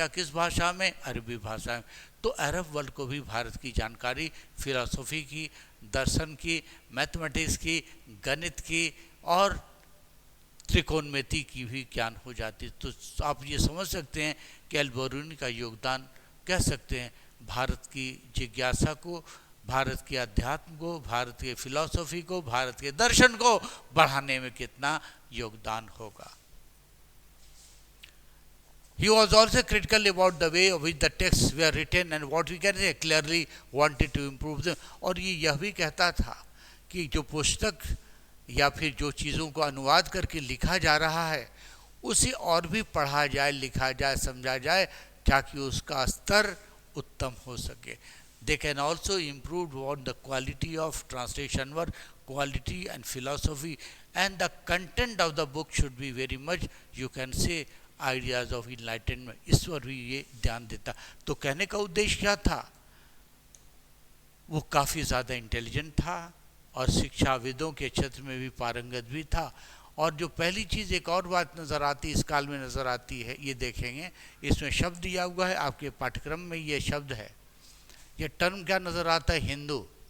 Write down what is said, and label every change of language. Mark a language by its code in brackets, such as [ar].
[hi] क्या, किस भाषा में, अरबी भाषा में। तो अरब वर्ल्ड को भी भारत की जानकारी फिलॉसफी की, दर्शन की, मैथमेटिक्स की, गणित की और त्रिकोणमिति की भी ज्ञान हो जाती। तो आप ये समझ सकते हैं कि अल-बिरूनी का योगदान कह सकते हैं भारत की जिज्ञासा को, भारत के अध्यात्म को, भारत के फिलॉसफी को, भारत के दर्शन को बढ़ाने में कितना योगदान होगा। [en] He was also critical about the way of which the texts were written and what we can say clearly wanted to improve them। [hi] और ये यह भी कहता था कि जो पुस्तक या फिर जो चीज़ों को अनुवाद करके लिखा जा रहा है उसे और भी पढ़ा जाए, लिखा जाए, समझा जाए ताकि उसका स्तर उत्तम हो सके। [en] They can also improve on the quality of translation work, quality and philosophy, and the content of the book should be very much, you can say, ideas of enlightenment. [hi] इस पर भी ये ध्यान देता। तो कहने का उद्देश्य क्या था, वो काफ़ी ज़्यादा इंटेलिजेंट था और शिक्षाविदों के क्षेत्र में भी पारंगत भी था। और जो पहली चीज़ एक और बात नज़र आती, इस काल में नज़र आती है, ये देखेंगे इसमें शब्द दिया हुआ है आपके पाठ्यक्रम में, ये शब्द है, ये टर्म क्या नज़र आता है, हिंदू।